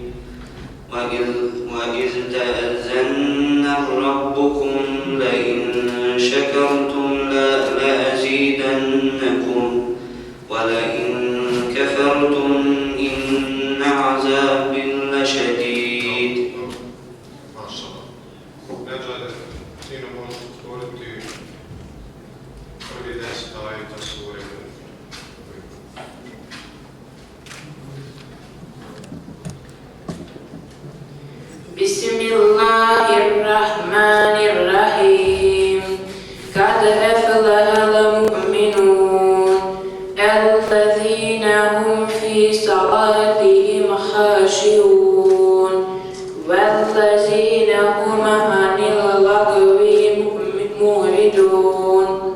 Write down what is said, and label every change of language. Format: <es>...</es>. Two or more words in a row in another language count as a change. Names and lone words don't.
<ar>وإذ تأذن ربكم لئن شكرتم لأزيدنكم ولئن كفرتم إن عذابي لشديد.</ar> <bs>Neđade, ti ne možeš otvoriti prvi 10 ajeta sure Mulk.</bs> <ar>Bismillahirrahmanirrahim. قد أفلح المؤمنون الذين هم في صلاتهم خاشعون والذين هم عن اللغو معرضون</ar>